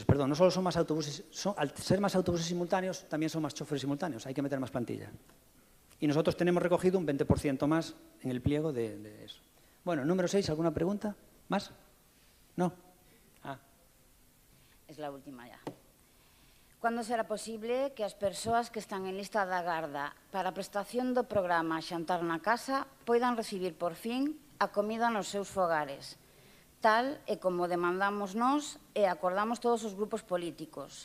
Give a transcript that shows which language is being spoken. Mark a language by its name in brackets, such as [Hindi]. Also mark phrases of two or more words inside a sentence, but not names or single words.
[Spanish] Perdón, no solo son más autobuses, al ser más autobuses simultáneos, también son más choferes simultáneos. Hay que meter más plantilla. Y nosotros tenemos recogido un 20% más en el pliego de eso. Bueno, número 6, ¿alguna pregunta? ¿Más? No. Es la última ya. [Galician] Cando será posible que as persoas que están en lista de agarda para a prestación do programa Xantar na Casa poidan recibir por fin a comida nos seus fogares, tal e como demandamos nós e acordamos todos os grupos políticos?